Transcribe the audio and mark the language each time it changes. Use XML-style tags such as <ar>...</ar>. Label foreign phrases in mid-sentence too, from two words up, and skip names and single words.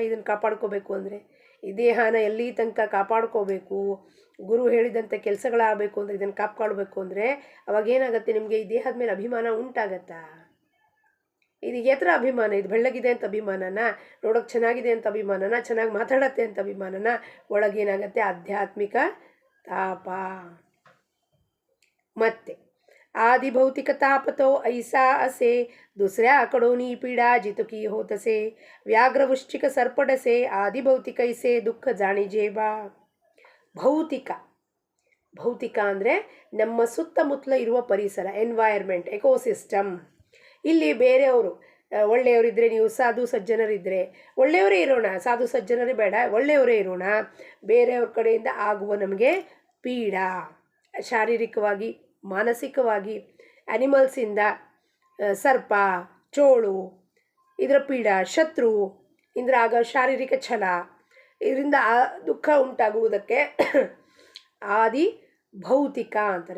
<kn>ಇದನ್ನು ಕಾಪಾಡ್ಕೋಬೇಕು ಅಂದರೆ ಈ ದೇಹನ ಎಲ್ಲಿ ತನಕ ಕಾಪಾಡ್ಕೋಬೇಕು, ಗುರು ಹೇಳಿದಂಥ ಕೆಲಸಗಳಾಗಬೇಕು ಅಂದರೆ, ಇದನ್ನು ಕಾಪಾಡಬೇಕು ಅಂದರೆ ಅವಾಗ ಏನಾಗುತ್ತೆ, ನಿಮಗೆ ಈ ದೇಹದ ಮೇಲೆ ಅಭಿಮಾನ ಉಂಟಾಗತ್ತಾ? ಇದು ಎತ್ತರ ಅಭಿಮಾನ? ಇದು ಬೆಳ್ಳಗಿದೆ ಅಂತ ಅಭಿಮಾನನ, ನೋಡೋಕೆ ಚೆನ್ನಾಗಿದೆ ಅಂತ ಅಭಿಮಾನನ, ಚೆನ್ನಾಗಿ ಮಾತಾಡತ್ತೆ ಅಂತ ಅಭಿಮಾನನ? ಒಳಗೇನಾಗತ್ತೆ? ಆಧ್ಯಾತ್ಮಿಕ ತಾಪ.</kn> <mr>ಮತ್ತೆ आदि भौतिक तापतो ऐसा असे, दुसऱ्या कडोनी पीडा जितकी होतसे, व्याघ्र वृश्चिक सर्पडसे, आदि भौतिक ऐसे दुःख जाणीजे बा.</mr> <kn>ಭೌತಿಕ ಅಂದರೆ ನಮ್ಮ ಸುತ್ತಮುತ್ತಲ ಇರುವ ಪರಿಸರ,</kn> <en>environment, ecosystem.</en> <kn>ಇಲ್ಲಿ ಬೇರೆಯವರು ಒಳ್ಳೆಯವರಿದ್ದರೆ, ನೀವು ಸಾಧು ಸಜ್ಜನರಿದ್ದರೆ ಒಳ್ಳೆಯವರೇ ಇರೋಣ, ಸಾಧು ಸಜ್ಜನರೇ ಬೇಡ, ಒಳ್ಳೆಯವರೇ ಇರೋಣ. ಬೇರೆಯವ್ರ ಕಡೆಯಿಂದ ಆಗುವ ನಮಗೆ ಪೀಡಾ, ಶಾರೀರಿಕವಾಗಿ, ಮಾನಸಿಕವಾಗಿ, ಆ್ಯನಿಮಲ್ಸಿಂದ, ಸರ್ಪ, ಚೋಳು, ಇದರ ಪೀಡ, ಶತ್ರು, ಇದರ ಆಗ ಶಾರೀರಿಕ ಛಲ, ಇದರಿಂದ ದುಃಖ ಉಂಟಾಗುವುದಕ್ಕೆ ಆದಿ ಭೌತಿಕ ಅಂತಾರೆ.</kn>